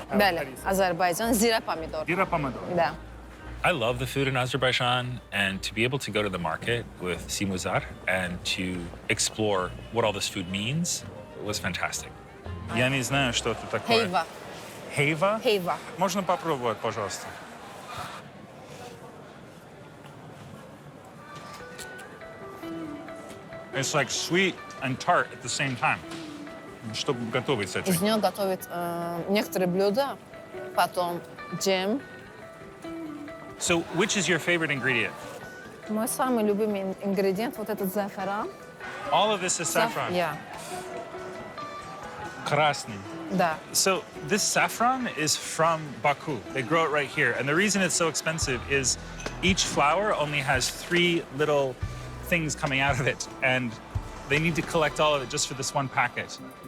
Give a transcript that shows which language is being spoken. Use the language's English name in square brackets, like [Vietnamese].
[Azerbaijani] Bəli, Azərbaycan zirə pomidor. Zira pomidor. [Russian] Да. [English] I love the food in Azerbaijan, and to be able to go to the market with Simuzar and to explore what all this food means was fantastic. [Russian] Я не знаю, что это такое. [Azerbaijani] Heyva. Heyva? Heyva. [Russian] Можно попробовать, пожалуйста? [English] It's like sweet and tart at the same time. [Russian] Что готовить с этим? Из нее готовят некоторые блюда, потом джем. [English] So, which is your favorite ingredient? [Russian] Мой самый любимый ингредиент вот этот зафран. [English] All of this is saffron. Yeah. [Russian] Krasny. Да. [English] So this saffron is from Baku. They grow it right here. And the reason it's so expensive is each flower only has 3 little things coming out of it. And they need to collect all of it just for this one packet.